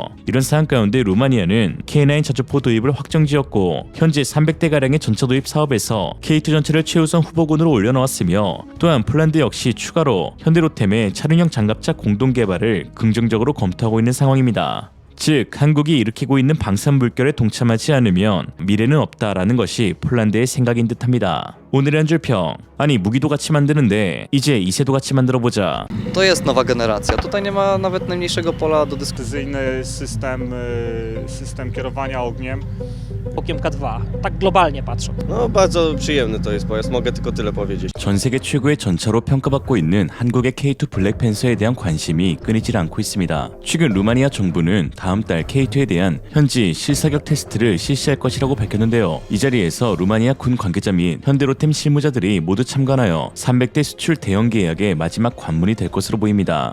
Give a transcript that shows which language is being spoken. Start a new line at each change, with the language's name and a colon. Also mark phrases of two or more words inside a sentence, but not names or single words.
Korean: 이런 상황 가운데 루마니아는 K9 자주포 도입을 확정지었고 현재 300대가량의 전차 도입 사업에서 K2 전차를 최우선 후보군으로 올려놓았으며 또한 폴란드 역시 추가로 현대로템의 차륜형 장갑차 공동 개발을 긍정적으로 검토하고 있는 상황입니다. 즉 한국이 일으키고 있는 방산 물결에 동참하지 않으면 미래는 없다라는 것이 폴란드의 생각인 듯합니다. 오늘의 한 줄 평. 아니 무기도 같이 만드는데 이제 이세도 같이 만들어보자.
Polish: To jest nowa generacja. Tutaj nie ma nawet najmniejszego pola do dyskusji. Precyzyjny system kierowania ogniem. Okiem K2, tak globalnie patrząc. No bardzo przyjemny to jest pojazd, mogę tylko tyle powiedzieć.
Korean: 전 세계 최고의 전차로 평가받고 있는 한국의 K2 블랙팬서에 대한 관심이 끊이질 않고 있습니다. 최근 루마니아 정부는 다음 달 K2에 대한 현지 실사격 테스트를 실시할 것이라고 밝혔는데요. 이 자리에서 루마니아 군 관계자 및 현대로템 실무자들이 모두 참관하여 300대 수출 대형 계약의 마지막 관문이 될 것으로 보입니다.